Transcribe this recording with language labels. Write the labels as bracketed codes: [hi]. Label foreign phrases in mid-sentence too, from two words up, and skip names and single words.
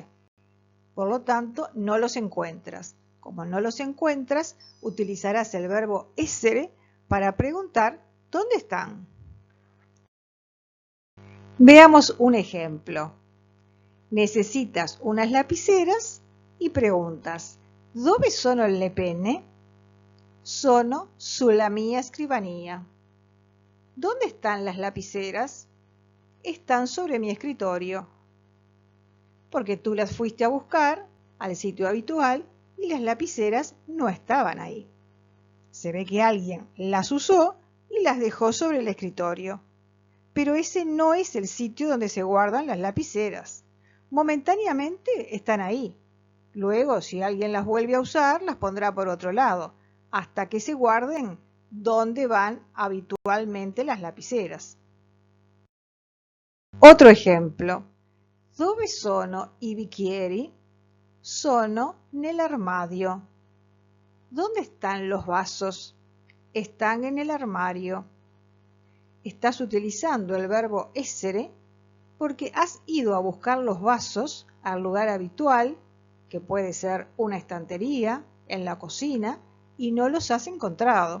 [es] Por lo tanto, no los encuentras. Como no los encuentras, utilizarás el verbo essere para preguntar ¿dónde están? Veamos un ejemplo. Necesitas unas lapiceras y preguntas [it] ¿dove sono le penne? Sono sulla mia scrivania. [es] ¿Dónde están las lapiceras? Están sobre mi escritorio. Porque tú las fuiste a buscar al sitio habitual y las lapiceras no estaban ahí. Se ve que alguien las usó y las dejó sobre el escritorio. Pero ese no es el sitio donde se guardan las lapiceras. Momentáneamente están ahí. Luego, si alguien las vuelve a usar, las pondrá por otro lado, hasta que se guarden donde van habitualmente las lapiceras. Otro ejemplo. [it] Dove sono i bicchieri? Sono nell'armadio. [es] ¿Dónde están los vasos? Están en el armario. Estás utilizando el verbo essere porque has ido a buscar los vasos al lugar habitual, que puede ser una estantería, en la cocina, y no los has encontrado.